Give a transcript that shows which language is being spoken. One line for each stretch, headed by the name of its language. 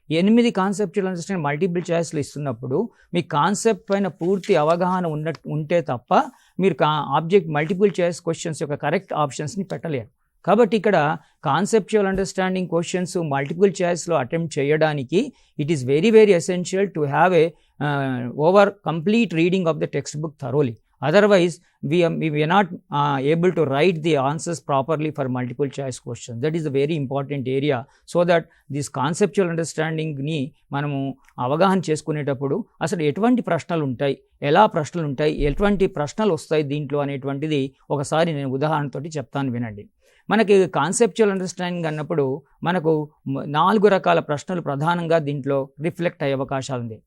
Telugu: 8 conceptual understanding multiple చాయిస్లు ఇస్తున్నప్పుడు మీ concept పైన పూర్తి అవగాహన ఉంటే తప్ప మీరు ఆబ్జెక్ట్ మల్టిపుల్ చాయిస్ క్వశ్చన్స్ యొక్క కరెక్ట్ ఆప్షన్స్ని పెట్టలేరు. కాబట్టి ఇక్కడ conceptual understanding questions multiple చాయిస్లో attempt చేయడానికి
English: It is very very essential to have a over complete reading of the textbook thoroughly. Otherwise, we are not able to write the answers properly for multiple choice questions. That is a very important area, so that this conceptual understanding ni
Telugu: మనము అవగాహన చేసుకునేటప్పుడు అసలు ఎటువంటి ప్రశ్నలు ఉంటాయి, ఎలా ప్రశ్నలు ఉంటాయి, ఎటువంటి ప్రశ్నలు వస్తాయి దీంట్లో అనేటువంటిది ఒకసారి నేను ఉదాహరణతోటి చెప్తాను, వినండి. మనకి కాన్సెప్చువల్ అండర్స్టాండింగ్ అన్నప్పుడు మనకు 4 రకాల ప్రశ్నలు ప్రధానంగా దీంట్లో రిఫ్లెక్ట్ అయ్యే అవకాశాలు ఉంది.